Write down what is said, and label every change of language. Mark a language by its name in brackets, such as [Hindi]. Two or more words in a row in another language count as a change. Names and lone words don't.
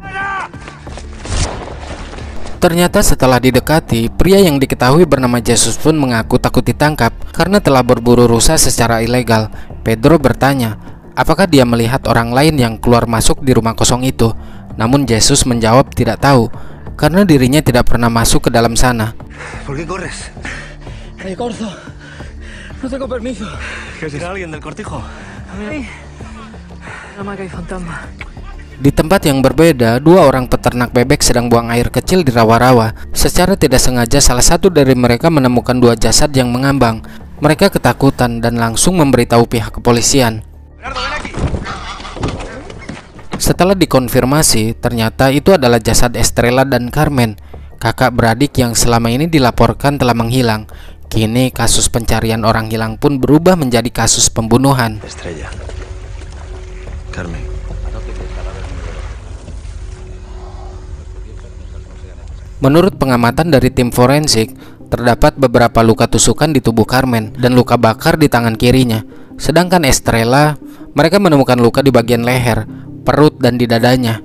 [Indonesian] Ternyata setelah didekati, pria yang diketahui bernama Jesus pun mengaku takut ditangkap karena telah berburu rusa secara ilegal. Pedro bertanya, apakah dia melihat orang lain yang keluar masuk di rumah kosong itu? Namun Jesus menjawab tidak tahu, karena dirinya tidak pernah masuk ke dalam sana. [Spanish] ¿Por qué corres? ¡Ay, corzo! No tengo permiso. ¿Será alguien del cortijo? Ay, nada más que hay fantasma. [Indonesian] Di tempat yang berbeda, dua orang peternak bebek sedang buang air kecil di rawa-rawa. Secara tidak sengaja salah satu dari mereka menemukan dua jasad yang mengambang. Mereka ketakutan dan langsung memberitahu pihak kepolisian. Setelah dikonfirmasi, ternyata itu adalah jasad Estrella dan Carmen, kakak beradik yang selama ini dilaporkan telah menghilang. Kini kasus pencarian orang hilang pun berubah menjadi kasus pembunuhan. Estrella. Carmen. Menurut pengamatan dari tim forensik, terdapat beberapa luka tusukan di tubuh Carmen dan luka bakar di tangan kirinya. Sedangkan Estrella, mereka menemukan luka di bagian leher, perut, dan di dadanya.